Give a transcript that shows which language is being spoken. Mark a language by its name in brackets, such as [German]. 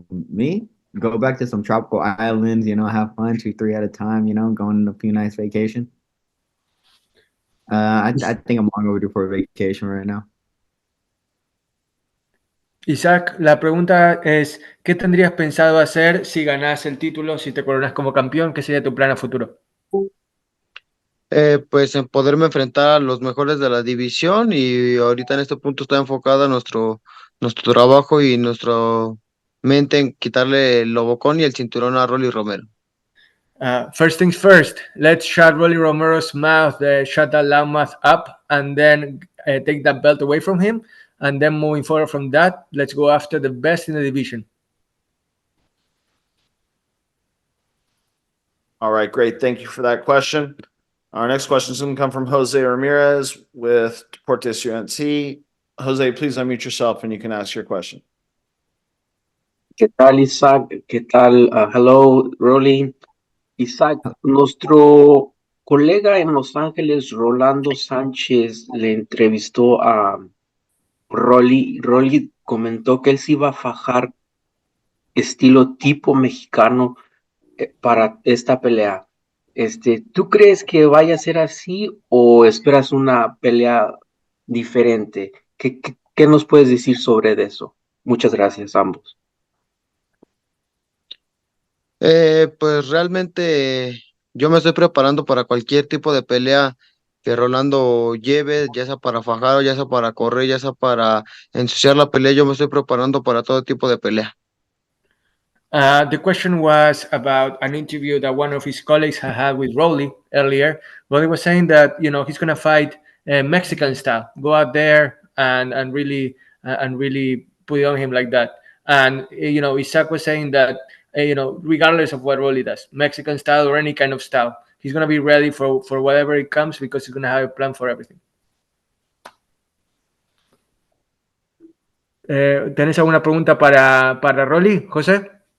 [English] Me go back to some tropical islands, have fun, 2-3 at a time, going on a few nice vacation. I think I'm long overdue for a vacation right now. [Spanish] Isaac, la pregunta es, ¿qué tendrías pensado hacer si ganás el título, si te coronas como campeón? ¿Qué sería tu plan a futuro? Pues en poderme enfrentar a los mejores de la división y ahorita en este punto está enfocada nuestro trabajo y nuestra mente en quitarle el lobocón y el cinturón a Rolly Romero. [English] First things first, let's shut Rolly Romero's mouth, shut that loud mouth up, and then take that belt away from him. And then moving forward from that, let's go after the best in the division. All right, great. Thank you for that question. Our next question is going to come from Jose Ramirez with Deportes UNC. Jose, please unmute yourself and you can ask your question. [Spanish] ¿Qué tal, Isaac? ¿Qué tal? Hello, Rolly. Isaac, nuestro colega en Los Ángeles, Rolando Sánchez, le entrevistó a Rolly. Rolly comentó que él se iba a fajar estilo tipo mexicano para esta pelea. ¿Tú crees que vaya a ser así o esperas una pelea diferente? ¿Qué nos puedes decir sobre eso? Muchas gracias, ambos. Pues realmente yo me estoy preparando para cualquier tipo de pelea que Rolando lleve, ya sea para fajar, o ya sea para correr, ya sea para ensuciar la pelea, yo me estoy preparando para todo tipo de pelea. [English] The question was about an interview that one of his colleagues had with Rolly earlier. Rolly was saying that he's going to fight Mexican style, go out there and really put it on him like that. And Isaac was saying that regardless of what Rolly does, Mexican style or any kind of style, he's going to be ready for whatever it comes because he's going to have a plan for everything. [Spanish] ¿Tenés alguna pregunta para Rolly, José?